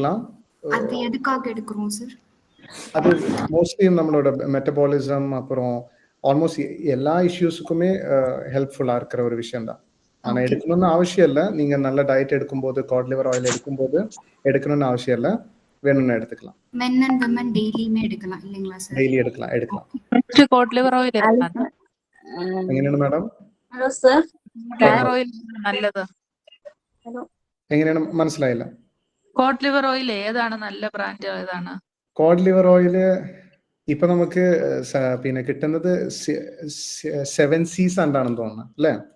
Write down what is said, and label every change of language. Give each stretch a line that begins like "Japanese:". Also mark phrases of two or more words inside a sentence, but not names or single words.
Tamil: அது எதுக்காக எடுக்கிறோம் சார்? அது மோஸ்ட்லி நம்மளோட மெட்டபாலிசம் அப்புறம் ஆல்மோஸ்ட் எல்லா இஷ்யூஸுக்குமே ஹெல்ப்ஃபுல்லா இருக்கிற ஒரு விஷயம் தான். ஆனா எடுக்கணும்னு அவசியம் இல்லை. நீங்க நல்ல டயட் எடுக்கும்போது
English: cod liver oil
Tamil: எடுக்கும்போது எடுக்கணும்னு அவசியம் இல்லை, வேணும்னு எடுத்துக்கலாம்.
English: men and women
Tamil: டெய்லியுமே எடுக்கலாம் இல்லைங்களா சார்? டெய்லி எடுக்கலாம்.
English: cod liver oil
Malayalam: എങ്ങനെയാണ് മാഡം?
English: hello sir. liver oil നല്ലത്?
Malayalam: എങ്ങനെയാണ് മനസ്സിലായില്ല?
English: cod liver oil
Malayalam: ഏതാണ് നല്ല ബ്രാൻഡ് ഏതാണ്?
English: cod liver oil
Malayalam: ഇപ്പൊ നമുക്ക് പിന്നെ കിട്ടുന്നത് 7 C's ആണെന്ന് തോന്നുന്നു അല്ലേ?